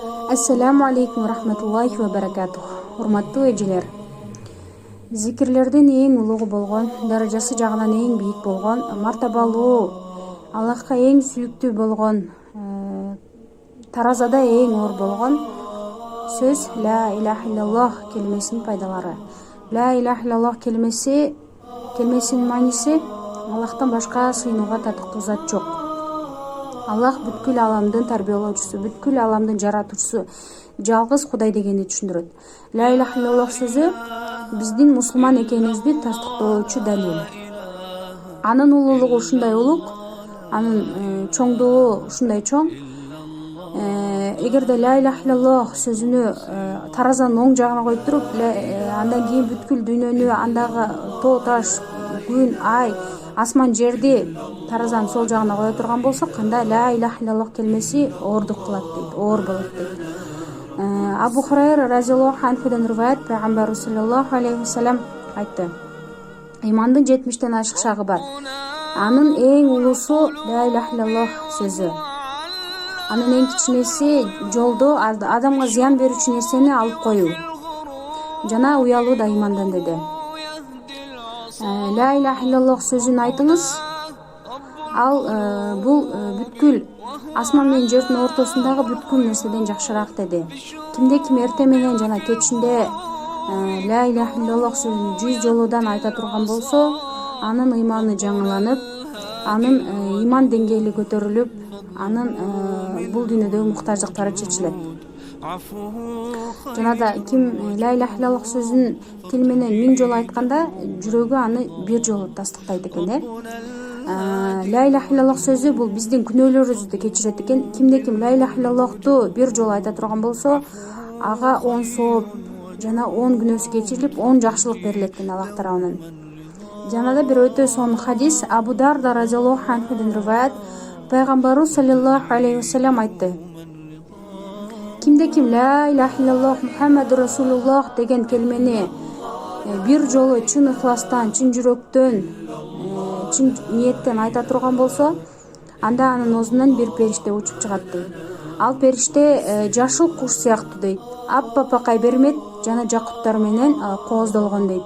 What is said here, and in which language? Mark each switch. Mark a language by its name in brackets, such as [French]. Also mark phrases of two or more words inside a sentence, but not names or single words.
[Arabic] السلام عليكم رحمة الله وبركاته. [Kyrgyz] Урматтуу эжелер. Зикирлердин эң улугу болгон, даражасы жагынан эң бийик болгон, мартабалуу, Аллахка эң сүйүктүү болгон, таразада эң оор болгон сөз [Arabic] لا إله إلا الله [Kyrgyz] келмесинин пайдалары. [Arabic] لا إله إلا الله [Kyrgyz] келмесинин мааниси Аллахтан башка сыйынууга татыктуу зат жок. Аллах бүткүл аламдын тарбиялоочусу, бүткүл аламдын жаратуучусу, жалгыз Кудай дегенди түшүндүрөт. [Arabic] لا إله إلا الله [Kyrgyz] сөзү биздин мусулман экенибизди тастыктоочу далил. Анын улуулугу ушундай улуг, анын чоңдугу ушундай чоң. Эгерде [Arabic] لا إله إلا الله [Kyrgyz] сөзүнү таразанын оң жагына коюп туруп, андан кийин бүткүл дүйнөнү, андагы тоо таш, күн, ай, асман жерди таразанын сол жагына кое турган болсок, анда [Arabic] لا إله إلا الله [Kyrgyz] келмеси оордук кылат дейт, оор болот дейт. Абу Хурайра [Arabic] رضي الله عنه [Kyrgyz] риваят, пайгамбар [Arabic] صلى الله عليه وسلم [Kyrgyz] айтты: имандын 70тен ашык шагы бар. Анын эң улуусу [Arabic] لا إله إلا الله [Kyrgyz] сөзү. Анын эң кичинеси жолдо адамга зыян берүүчү нерсени алып коюу. Жана уялуу да имандан деди. [Arabic] لا إله إلا الله [Kyrgyz] сөзүн айтыңыз. Ал бул бүткүл асман менен жердин ортосундагы бүткүл нерседен жакшыраак деди. Кимде ким эртең менен жана кечинде [Arabic] لا إله إلا الله [Kyrgyz] сөзүн 100 жолудан айта турган болсо, анын ыйманы жаңыланып, анын иман деңгээли көтөрүлүп, анын бул дүйнөдөгү муктаждыктары чечилет. Жана да ким [Arabic] لا إله إلا الله [Kyrgyz] сөзүн тил менен 1000 жолу айтканда, жүрөгү аны 1 жолу тастыктайт экен. [Arabic] لا إله إلا الله [Kyrgyz] сөзү бул биздин күнөөлөрүбүздү кечирет экен. Кимде ким [Arabic] لا إله إلا الله [Kyrgyz] 1 жолу айта турган болсо, ага 10 сооп жана 10 күнөөсү кечирилип, 10 жакшылык берилет экен Аллах тарабынан. Жана да бир өтө сонун хадис, Абу Дарда [Arabic] رضي الله عنه [Kyrgyz] риваят, пайгамбару [Arabic] صلى الله عليه وسلم [Kyrgyz] айтты: кимде ким [Arabic] لا إله إلا الله محمد رسول الله [Kyrgyz] деген келмени 1 жолу чын ыхластан, чын жүрөктөн, чын ниеттен айта турган болсо, анда анын оозунан бир периште учуп чыгат дейт. Ал периште жашыл куш сыяктуу дейт. Аппапакай бермет жана жакуттар менен кооздолгон дейт.